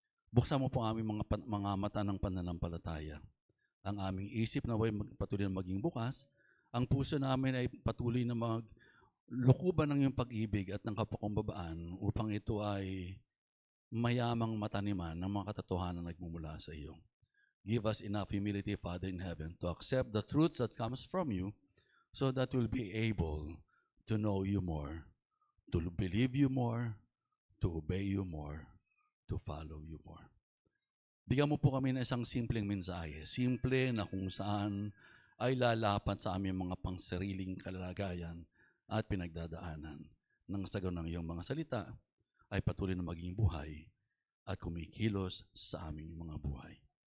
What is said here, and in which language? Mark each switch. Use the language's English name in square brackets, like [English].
[Filipino] Buksan mo po aming mga mata ng pananampalataya. Ang aming isip na patuloy na maging bukas, ang puso namin ay patuloy na maglukuban ng iyong pag-ibig at ng kapakumbabaan upang ito ay mayamang mataniman ng mga katotohanan na nagmumula sa iyo. [English] Give us enough humility, Father in heaven, to accept the truths that comes from you so that we'll be able to know you more, to believe you more, to obey you more, to follow you more. [Filipino] Bigyan mo po kami ng isang simpleng mensahe. Simple na kung saan ay lalapat sa aming mga pangsariling kalagayan at pinagdadaanan. Nang sa ganun ng iyong mga salita ay patuloy na maging buhay at kumikilos sa aming mga buhay.